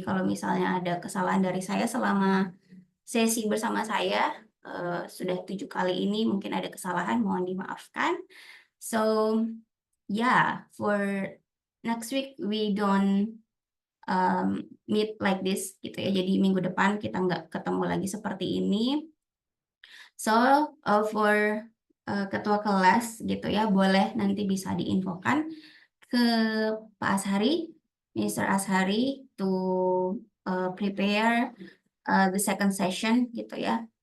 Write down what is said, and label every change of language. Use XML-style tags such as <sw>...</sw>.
<id>Jadi kalau misalnya ada kesalahan dari saya selama sesi bersama saya sudah 7 kali ini mungkin ada kesalahan, mohon dimaafkan.</id> <en>So yeah, for next week we don't meet like this</en> <id>gitu ya. Jadi minggu depan kita nggak ketemu lagi seperti ini.</id> <en>So for</en> <id>ketua kelas gitu ya, boleh nanti bisa diinfokan ke Pak Ashari, Mr.</id> <en>Ashari to prepare the second session</en> <id>gitu ya.</id>